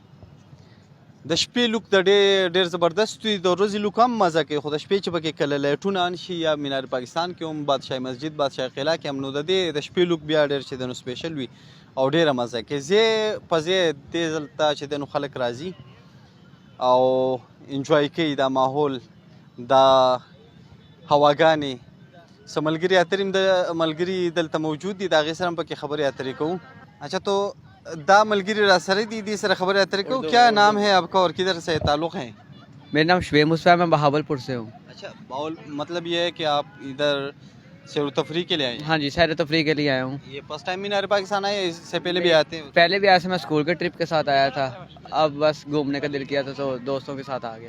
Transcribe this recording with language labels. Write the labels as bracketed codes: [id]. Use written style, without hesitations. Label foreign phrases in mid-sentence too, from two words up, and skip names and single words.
[ps] د شپې لوک د ډېر زبردست وي، د ورځې لوک هم مزه کوي، خو د شپې چې پکې کله لایټونه ان شي یا مینار پاکستان کې هم بادشاهي مسجد، بادشاهي قلعه کې هم، نو د دې د شپې لوک بیا ډېر چې دی نو سپیشل وي او ډېره مزه کوي. ځای په ځای دې دلته چې دی نو خلک راځي او انجوای کوي دا ماحول، دا هواګانې. څه ملګري اترې هم د ملګري دلته موجود دي، د هغې سره هم پکې خبرې اترې کوو. [ur] اچھا تو [ps] دا ملګری را سره دي، دې سره خبرې اترې کوو. [ur] کیا نام ہے آپ کا اور کدھر سے تعلق ہے؟ میرا نام شعیب مسوا ہے، میں بہاولپور سے ہوں. اچھا، مطلب یہ ہے کہ آپ ادھر سیر و تفریح کے لیے آئے ہیں? ہاں جی، سیر تفریح کے لیے آیا ہوں. یہ [en] first time [ur] مینار پاکستان آئے، اس سے پہلے بھی آتے ہیں? پہلے بھی ایسے میں اسکول کے ٹرپ کے ساتھ آیا تھا، اب بس گھومنے کا دل کیا تھا تو دوستوں کے ساتھ آ گیا.